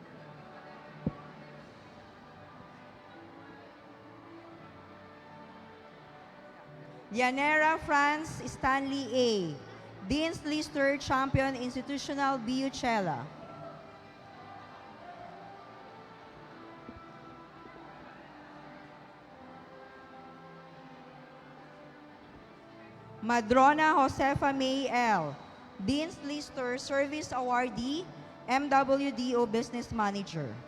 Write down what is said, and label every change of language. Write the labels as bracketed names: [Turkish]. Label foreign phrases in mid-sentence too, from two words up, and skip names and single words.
[English] Yanera France Stanley A., Dean's Lister Champion Institutional BUCENG. Madrona Josefa May L., Dean's Lister Service Awardee, MWDO Business Manager.